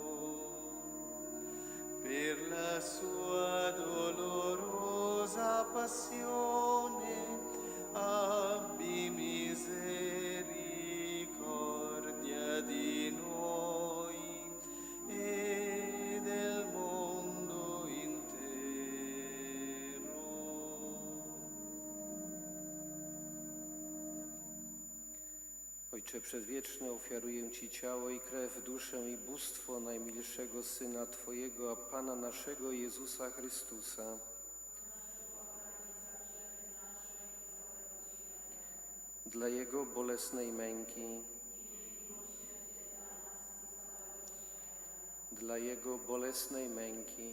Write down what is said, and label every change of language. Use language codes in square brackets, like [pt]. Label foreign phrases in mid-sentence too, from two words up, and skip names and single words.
[it] Per la sua dolorosa passione, abbi misericordia di noi e del mondo intero. [pl] Ojcze Przedwieczny, ofiaruję Ci ciało i krew, duszę i bóstwo najmilszego Syna Twojego, a Pana naszego Jezusa Chrystusa, dla Jego bolesnej męki, dla Jego bolesnej męki,